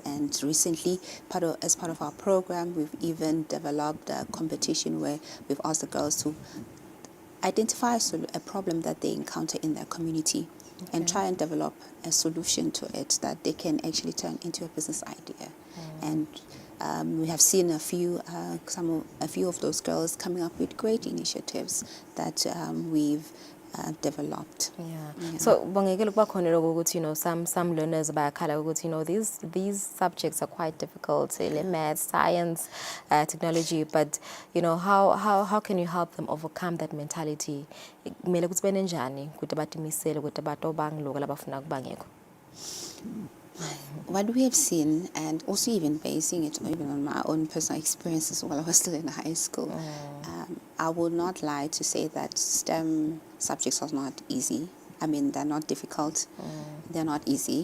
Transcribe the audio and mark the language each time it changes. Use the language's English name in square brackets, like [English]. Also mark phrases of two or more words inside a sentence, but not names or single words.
[English] And recently, as part of our program, we've even developed a competition where we've asked the girls to identify a problem that they encounter in their community and try and develop a solution to it that they can actually turn into a business idea. And we have seen a few of those girls coming up with great initiatives that we've developed. Yeah. So [North Ndebele] bangekela kuba khona lokho ukuthi [English] some learners [North Ndebele] bayakhala ukuthi [English] these subjects are quite difficult, math, science, technology, but how can you help them overcome that mentality? [North Ndebele] Kumele ukuthi bene njani ukuthi batimisele ukuthi batobang lokho labafuna kubangekho? [English] What we have seen, and also even basing it even on my own personal experiences while I was still in high school, I would not lie to say that STEM subjects are not easy. I mean, they're not difficult. They're not easy.